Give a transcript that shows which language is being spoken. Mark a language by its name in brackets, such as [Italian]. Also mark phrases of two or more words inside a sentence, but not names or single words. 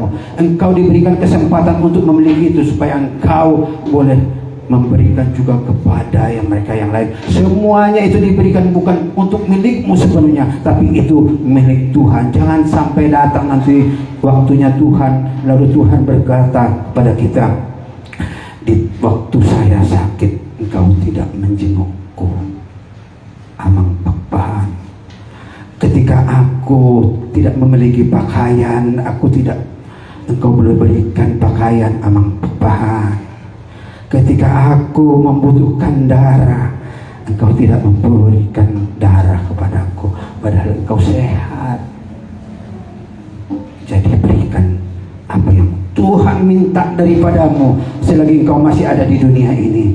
[Indonesian] Engkau diberikan kesempatan untuk memiliki itu supaya engkau boleh memberikan juga kepada mereka yang lain. Semuanya itu diberikan bukan untuk milikmu sepenuhnya, tapi itu milik Tuhan. Jangan sampai datang nanti waktunya Tuhan, lalu Tuhan berkata kepada kita, di waktu saya sakit engkau tidak menjengukku. Amang pakpahan. Ketika aku tidak memiliki pakaian, engkau boleh berikan pakaian amang pakpahan. Ketika aku membutuhkan darah, engkau tidak memberikan darah kepadaku, padahal engkau sehat. Jadi berikan apa yang Tuhan minta daripadamu selagi engkau masih ada di dunia ini.